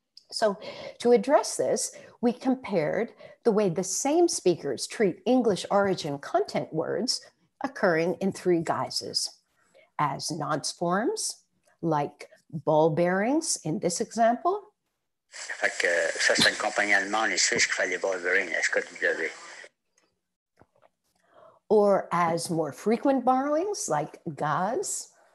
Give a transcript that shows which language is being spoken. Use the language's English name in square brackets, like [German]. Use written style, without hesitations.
[English] So to address this, we compared the way the same speakers treat English origin content words occurring in 3 guises: as nonce forms, like ball bearings in this example. [French] Fait que ça, c'est une compagnie allemande et suisse qui fait les ball bearings, SKW. [English] Or as more frequent borrowings, like gaz.